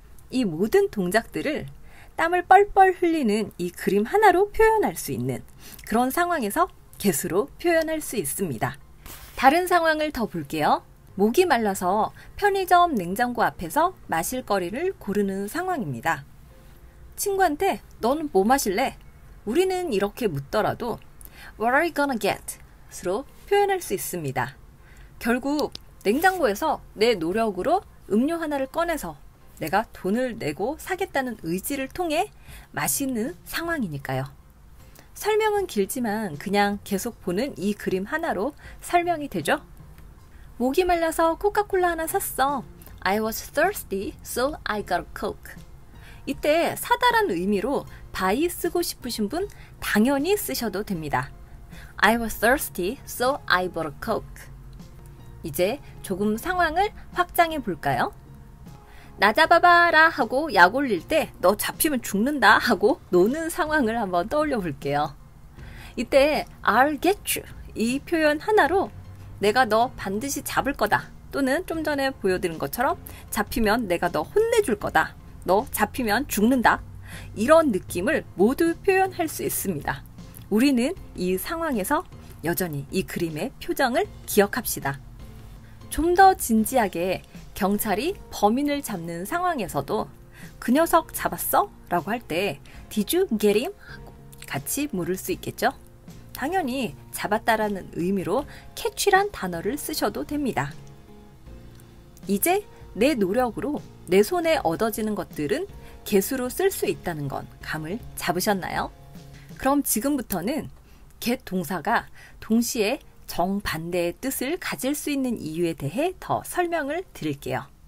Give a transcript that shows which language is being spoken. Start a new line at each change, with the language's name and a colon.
Korean: 이 모든 동작들을 땀을 뻘뻘 흘리는 이 그림 하나로 표현할 수 있는 그런 상황에서 get으로 표현할 수 있습니다. 다른 상황을 더 볼게요. 목이 말라서 편의점 냉장고 앞에서 마실 거리를 고르는 상황입니다. 친구한테 너는 뭐 마실래? 우리는 이렇게 묻더라도
English: What are you gonna get?
Korean: 스로 표현할 수 있습니다. 결국 냉장고에서 내 노력으로 음료 하나를 꺼내서 내가 돈을 내고 사겠다는 의지를 통해 마시는 상황이니까요. 설명은 길지만 그냥 계속 보는 이 그림 하나로 설명이 되죠? 목이 말라서 코카콜라 하나 샀어.
English: I was thirsty, so I got a Coke.
Korean: 이때 사다란 의미로 buy 쓰고 싶으신 분 당연히 쓰셔도 됩니다.
English: I was thirsty, so I bought a Coke.
Korean: 이제 조금 상황을 확장해 볼까요? 나 잡아봐라 하고 약 올릴 때 너 잡히면 죽는다 하고 노는 상황을 한번 떠올려 볼게요. 이때
English: I'll get you
Korean: 이 표현 하나로 내가 너 반드시 잡을 거다 또는 좀 전에 보여드린 것처럼 잡히면 내가 너 혼내줄 거다 너 잡히면 죽는다 이런 느낌을 모두 표현할 수 있습니다. 우리는 이 상황에서 여전히 이 그림의 표정을 기억합시다. 좀 더 진지하게 경찰이 범인을 잡는 상황에서도 그 녀석 잡았어? 라고 할 때
English: Did you get him?
Korean: 같이 물을 수 있겠죠? 당연히 잡았다라는 의미로 catch란 단어를 쓰셔도 됩니다. 이제 내 노력으로 내 손에 얻어지는 것들은 get으로 쓸 수 있다는 건 감을 잡으셨나요? 그럼 지금부터는 get 동사가 동시에 정반대의 뜻을 가질 수 있는 이유에 대해 더 설명을 드릴게요.